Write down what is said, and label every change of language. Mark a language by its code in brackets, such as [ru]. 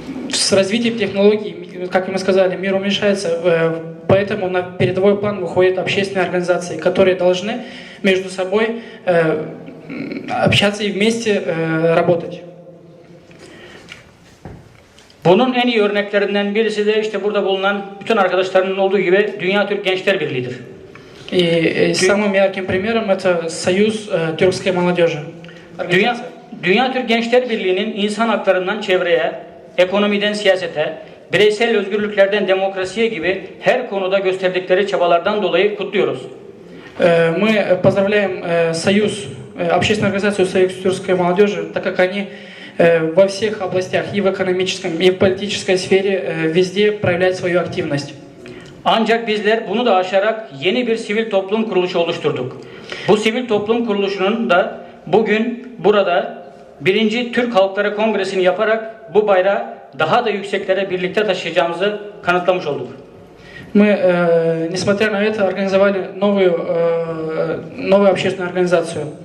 [ru] С развитием технологий, как мы сказали, мир уменьшается, поэтому на передовой план выходят общественные организации, которые должны между собой общаться и вместе работать. [tr] Bunun en iyi örneklerinden birisi de işte burada bulunan bütün arkadaşlarının olduğu gibi Dünya Türk Gençler Birliği'dir. [ru] И самым ярким примером это Союз тюркской молодежи. [tr] Dünya Türk Gençler Birliği'nin insan haklarından çevreye, ekonomiden siyasete, bireysel özgürlüklerden demokrasiye gibi her konuda gösterdikleri çabalardan dolayı kutluyoruz. [ru] Мы поздравляем Союз, общественную организацию Союз тюркской молодежи, так как они во всех областях, и в экономическом, и в политической сфере везде проявляют свою активность. [tr] Ancak bizler bunu da aşarak yeni bir sivil toplum kuruluşu oluşturduk. Bu sivil toplum kuruluşunun da bugün burada 1. Türk Halkları Kongresi'ni yaparak bu bayrağı daha da yükseklere birlikte taşıyacağımızı kanıtlamış olduk. [ru] Мы, несмотря на это, организовали новую общественную организацию.